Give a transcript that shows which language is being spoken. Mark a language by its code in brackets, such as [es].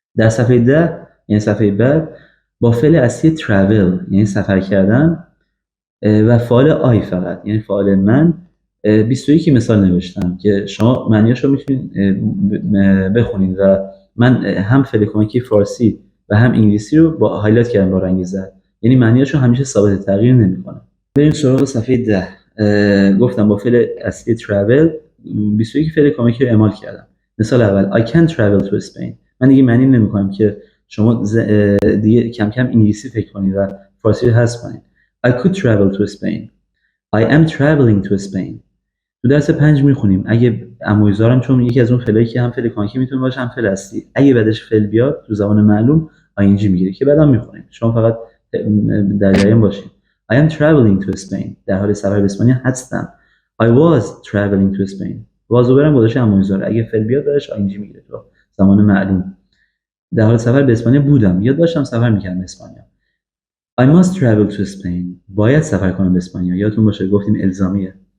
[fa] در صفحه 10 یعنی صفحه بعد با فعل اصلی travel یعنی سفر کردن و فعال آی فقط یعنی فعال من 21 مثال نوشتم که شما معنیاشو میتونید بخونید و من هم فعل کمکی فارسی و هم انگلیسی رو با هایلایت کردم با رنگ زرد، یعنی معنیاشو همیشه ثابت تغییر نمیکنه. بریم سراغ صفحه 10. گفتم با فعل اصلی travel 21 فعل کمکی رو اعمال کردم. مثال اول [en] I can travel to Spain. [fa] من دیگه معنی نمیکنم که شما دیگه کم کم انگلیسی فکر کنید و فارسی رو حذف کنید. [en] I could travel to Spain. I am traveling to Spain. [fa] تو درس 5 میخونیم اگه امویزارم، چون یکی از اون فعلایی که هم فعل کمکی میتونه باشه هم فعل اصلی، اگه بعدش فعل بیاد تو زبان معلوم ing میگیره که بعدا میخونیم. شما فقط در جریان باشید. [en] I am traveling to Spain. [fa] در حال سفر به اسپانیا هستم. [en] I was traveling to Spain. [fa] was برام گذاشته امویزار، اگه فعل بیاد بعدش ing میگیره تو زمان معلوم. در حال سفر به اسپانیا بودم، یاد داشتم سفر میکردم به اسپانیا. [en] I must travel to Spain. [fa] باید سفر کنم به اسپانیا. یادتون باشه گفتیم الزامیه.